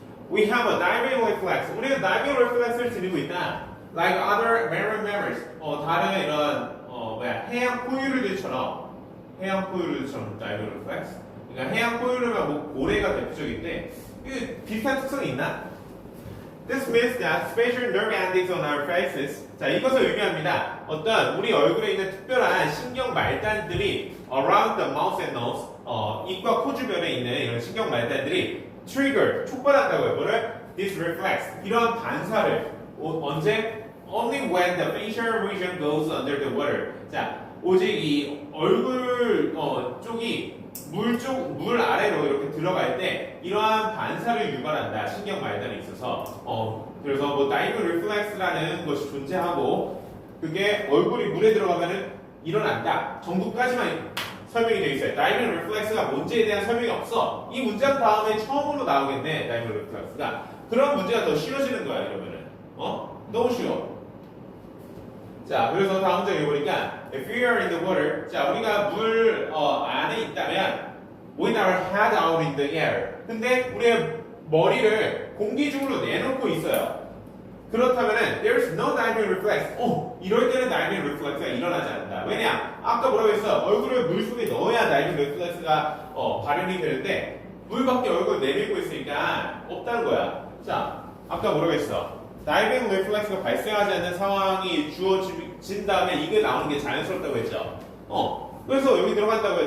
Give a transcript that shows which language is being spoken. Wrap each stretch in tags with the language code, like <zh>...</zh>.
<en>We have a diving reflex.</en> <ko>우리는 diving reflex를 지니고 있다.</ko> <en>Like other marine mammals.</en> <ko>다른 이런 해양 포유류들처럼</ko> <en>diving reflex.</en> <ko>그러니까 해양 포유류면 뭐 고래가 대표적인데 이게 비슷한 특성이 있나?</ko> <en>This means that special nerve endings on our faces.</en> <ko>자, 이것을 의미합니다. 어떤 우리 얼굴에 있는 특별한 신경 말단들이</ko> <en>around the mouth and nose,</en> <ko>입과 코 주변에 있는 이런 신경 말단들이 trigger, 촉발한다고요. 뭐를?</ko> <en>This reflex.</en> <ko>이런 반사를 언제?</ko> <en>Only when the facial region goes under the water.</en> <ko>자, 오직 이 얼굴 쪽이 물 아래로 이렇게 들어갈 때 이러한 반사를 유발한다. 신경 말단에 있어서. 그래서 뭐 다이빙 리플렉스라는 것이 존재하고 그게 얼굴이 물에 들어가면은 일어난다. 정도까지만 설명이 되어 있어요. 다이빙 리플렉스가 뭔지에 대한 설명이 없어. 이 문장 다음에 처음으로 나오겠네. 다이빙 리플렉스가. 그런 문제가 더 싫어지는 거야. 이러면은. 너무 쉬워. 자, 그래서 다음 문제 읽어보니까</ko> <en>If we are in the water,</en> <ko>자, 우리가 물 안에 있다면</ko> <en>with our head out in the air.</en> <ko>근데 우리의 머리를 공기 중으로 내놓고 있어요. 그렇다면은</ko> <en>there's no diving reflex.</en> <ko>이럴 때는 diving reflex가 일어나지 않는다. 왜냐? 아까 뭐라고 했어? 얼굴을 물 속에 넣어야 diving reflex가 발현이 되는데 물 밖에 얼굴 내밀고 있으니까 없다는 거야. 자, 아까 뭐라고 했어? 다이빙 리플렉스가 발생하지 않는 상황이 주어진 다음에 이게 나오는 게 자연스럽다고 했죠. 그래서 여기 들어간다고요.</ko>